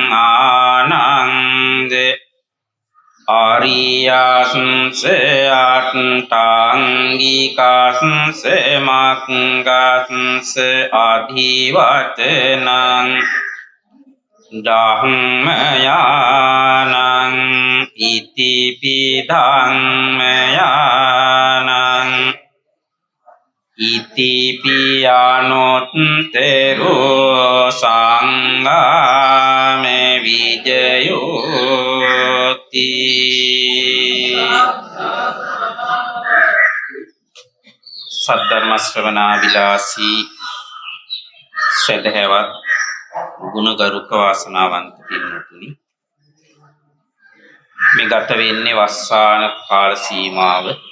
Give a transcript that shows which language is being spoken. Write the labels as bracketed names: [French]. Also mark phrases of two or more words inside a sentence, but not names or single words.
[Pali] ආනන්ද ආරියස්ස අට්ඨාංගිකස්ස මග්ගස්ස අධිවචනං ධම්මයානං ඉතිපි ධම්මයානං ඉතිපි අනුත්තරෝ සංඝාමේ විජයෝති [Sinhala] සද්ධර්ම ශ්‍රවණා විලාසී ශ්‍රද්ධාවත් ගුණගරුක වාසනාවන්ත පින්තුනි මේ ගත වෙන්නේ වස්සාන කාල සීමාව